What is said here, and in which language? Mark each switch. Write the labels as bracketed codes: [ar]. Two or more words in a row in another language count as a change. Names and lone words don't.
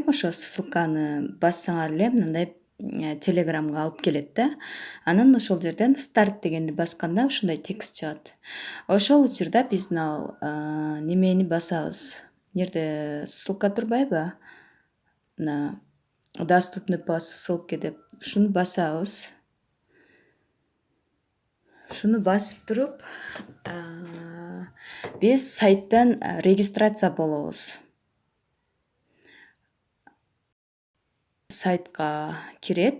[ky] Ошо ссылканы бассаңар эле мындай телеграмга алып келет да. Анан ошол жерден старт дегенди басканда ушундай текст чыгат. Ошол учурда биз мына немени басабыз. Бул жерде ссылка турбайбы? Мына [ru] доступны по ссылке [ky] деп ушуну басабыз. Ушуну басып туруп, биз сайттан регистрация болобуз. Сайтка кирет.